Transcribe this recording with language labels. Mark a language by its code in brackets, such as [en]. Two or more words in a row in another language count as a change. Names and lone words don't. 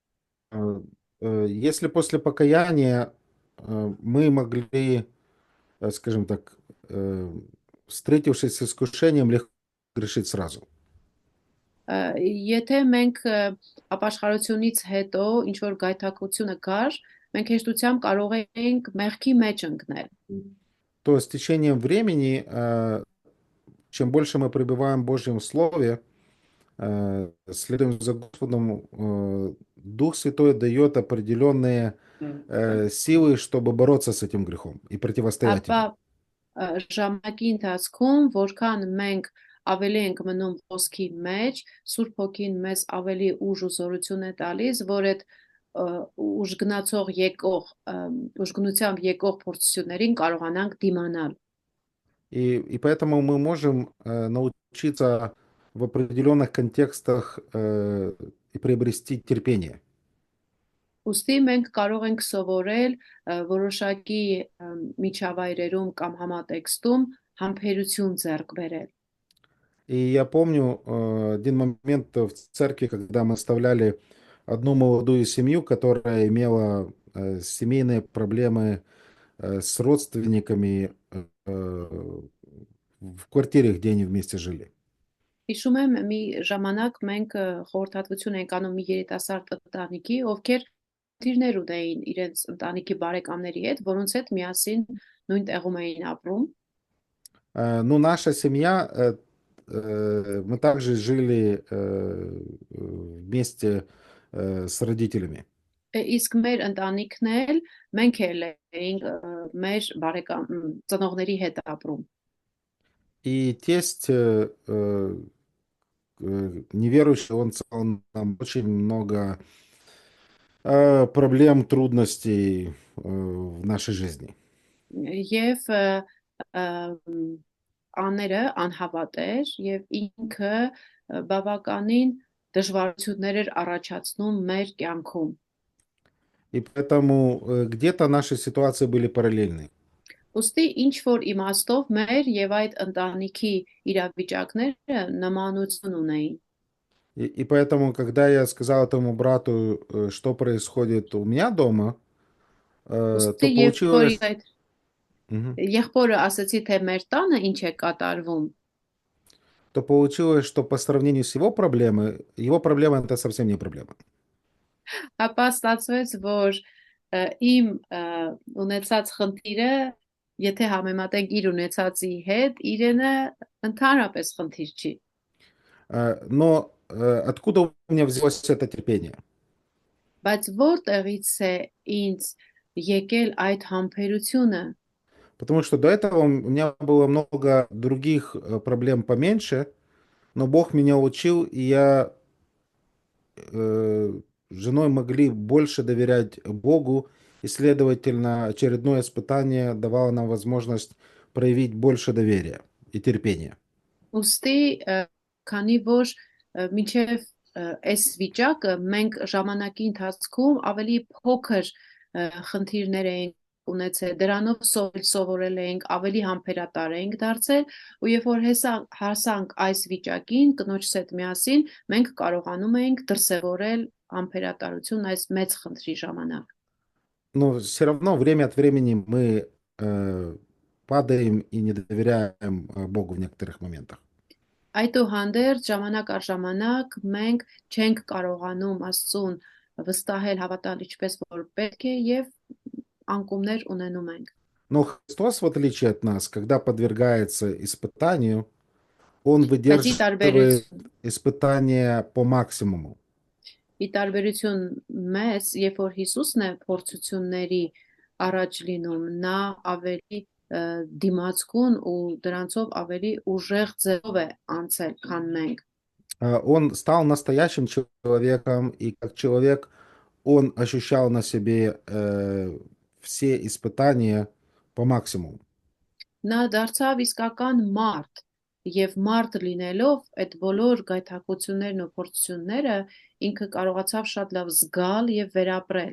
[ru] Если после покаяния мы могли, скажем так, встретившись с искушением, легко грешить сразу. [hy] Եթե մենք ապաշխարությունից հետո ինչ որ գայթակղությունը կար, մենք հեշտությամբ կարող ենք մեղքի մեջ ընկնել։ [ru] То с течением времени, чем больше мы пребываем в Божьем Слове, следуем за Господом, Дух Святой дает определенные силы, чтобы бороться с этим грехом и противостоять ему. [hy] Ապա ժամանակի ընթացքում, որքան մենք ավելի ենք մնում ոսկի մեջ, Սուրբ Հոգին մեզ ավելի ուժ ու զորություն է տալիս, որ այդ ուժգնությամբ եկող փորձություններին կարողանանք դիմանալ։ [ru] И поэтому мы можем научиться в определенных контекстах и приобрести терпение. [hy] Ուստի մենք կարող ենք սովորել որոշակի միջավայրերում կամ համատեքստում համբերություն ձեռք բերել։ [ru] И я помню один момент в церкви, когда мы оставляли одну молодую семью, которая имела семейные проблемы с родственниками в квартире, где они вместе жили. [hy] Հիշում եմ մի ժամանակ մենք խորհրդատվություն ենք անում մի երիտասարդ ընտանիքի, ովքեր խնդիրներ ունեին իրենց ընտանիքի բարեկամների հետ, որոնց հետ միասին նույն տեղում էին ապրում։ [ru] Но наша семья, мы также жили вместе с родителями. [hy] Իսկ մեր ընտանիքն էլ մենք էլ էինք մեր բարեկամ ծնողների հետ ապրում։ [ru] И тесть неверующий, он сказал нам очень много проблем, трудностей в нашей жизни. [hy] Եվ աները անհավատ էր եւ ինքը բավականին դժվարություններ էր առաջացնում մեր կյանքում։ [ru] И поэтому где-то наши ситуации были параллельны. [hy] Ոստի ինչ որ իմաստով մեր եւ այդ ընտանիքի իրավիճակները նմանություն ունեին։ [ru] И поэтому, когда я сказал этому брату, что происходит у меня дома, то [hy] Ոստի [ru] получилось... [hy] եղբորը ասացի թե մեր տանը ինչ է կատարվում, [ru] то получилось, что по сравнению с его проблемой это совсем не проблема. [hy] ապա ստացվեց, որ իմ ունեցած խնդիրը, եթե համեմատենք իր ունեցածի հետ, իրենը ընդհանրապես խնդիր չի։ [ru] Но откуда у меня взялось это терпение? [hy] Բայց որտեղից է ինձ եկել այդ համբերությունը։ [ru] Потому что до этого у меня было много других проблем поменьше, но Бог меня учил, и я с женой могли больше доверять Богу, и, следовательно, очередное испытание давало нам возможность проявить больше доверия и терпения. [hy] Ոստի քանի որ մինչև այս վիճակը մենք ժամանակի ընթացքում ավելի փոքր խնդիրներ ենք ունեցել, դրանով սովորել էինք, ավելի համբերատար էինք դարձել, ու երբ որ հասանք այս վիճակին, կնոջս հետ միասին, մենք կարողանում էինք դրսևորել համբերատարություն այս մեծ խնդրի ժամանակ։ [ru] Но все равно время от времени мы падаем и не доверяем Богу в некоторых моментах. [hy] Այդուհանդերձ ժամանակ առ ժամանակ մենք չենք կարողանում Աստծուն վստահել հավատալ ինչպես որ պետք է եւ անկումներ ունենում ենք։ [ru] Но Христос, в отличие от нас, когда подвергается испытанию, Он [hy] Բայց ի [ru] выдерживает испытание по максимуму. [hy] տարբերություն մեծ, երբ որ Հիսուսն է փորձությունների առաջ լինում, նա ավելի դիմացկուն ու դրանցով ավելի ուժեղ ձևով է անցել, քան մենք։ [ru] Он стал настоящим человеком, и как человек он ощущал на себе все испытания по максимуму. [hy] Նա դարձավ իսկական մարդ եւ մարդ լինելով այդ բոլոր գայթակղություններն ու փորձությունները ինքը կարողացավ շատ լավ զգալ եւ վերապրել։